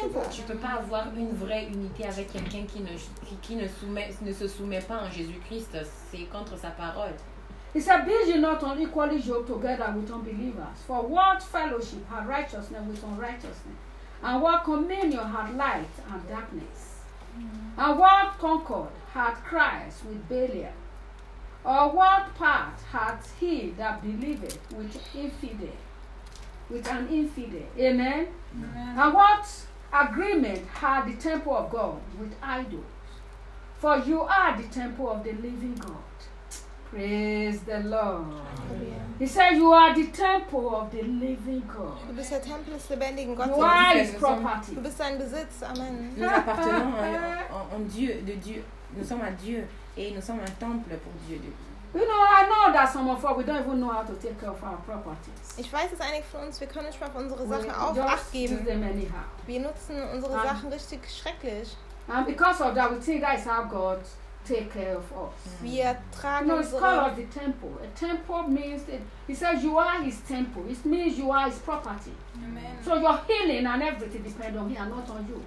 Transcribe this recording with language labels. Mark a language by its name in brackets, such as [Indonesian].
[French] tu peux pas avoir une vraie unité avec quelqu'un qui ne se soumet pas en Jésus-Christ, c'est contre sa parole. [English] He said, be ye not unequally yoked together with unbelievers, for what fellowship had righteousness with unrighteousness, and what communion had light and darkness? And what concord hath Christ with Belial? Or what part hath he that believeth with infidel? With an infidel. Amen? Amen. And what agreement hath the temple of God with idols? For you are the temple of the living God. Praise the Lord. Amen. He said, you are the temple of the living God. [German] Du bist der Tempel des lebendigen Gottes. [English] You are his property. [German] Du bist sein Besitz. Amen. [French] Nous appartenons en Dieu, de Dieu. Nous sommes à Dieu et nous sommes un temple pour Dieu. [English] You know, I know that some of us, we don't even know how to take care of our properties. [German] Ich weiß, dass einige von uns, wir können nicht mal auf unsere Sachen aufgeben. Wir nutzen unsere Sachen richtig schrecklich. [English] And because of that, we think that is how God take care of us. [German] Wir tragen [English] you know, it's called us the temple. A temple means that he says you are his temple. It means you are his property. Amen. So your healing and everything depends on me and not on you.